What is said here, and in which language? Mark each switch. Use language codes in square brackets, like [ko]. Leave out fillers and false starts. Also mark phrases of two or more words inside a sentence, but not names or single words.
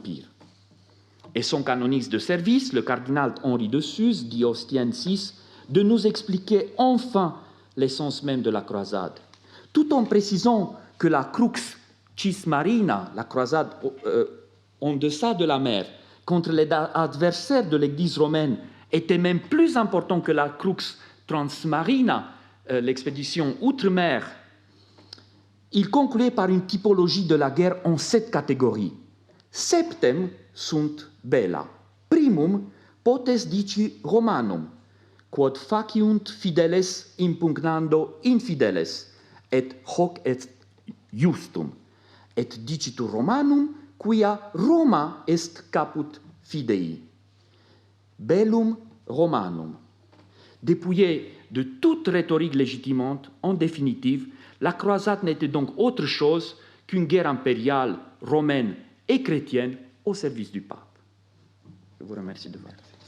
[fr] » Et son canoniste de service, le cardinal Henri de Suse, dit Ostienne VI, de nous expliquer enfin l'essence même de la croisade, tout en précisant que la [la] crux cis marina, [fr] la croisade en deçà de la mer, contre les adversaires de l'Église romaine, était même plus important que la [la] crux transmarina, [fr] l'expédition outre-mer. Il concluait par une typologie de la guerre en 7 catégories. [la] Septem sunt bella. Primum potes dici Romanum, quod faciunt fideles impugnando infideles, et hoc est justum, et dicitur Romanum, quia Roma est caput fidei. Bellum Romanum. [fr] Dépouillé de toute rhétorique légitimante, en définitive, la croisade n'était donc autre chose qu'une guerre impériale, romaine et chrétienne au service du pape. Je vous remercie de votre attention.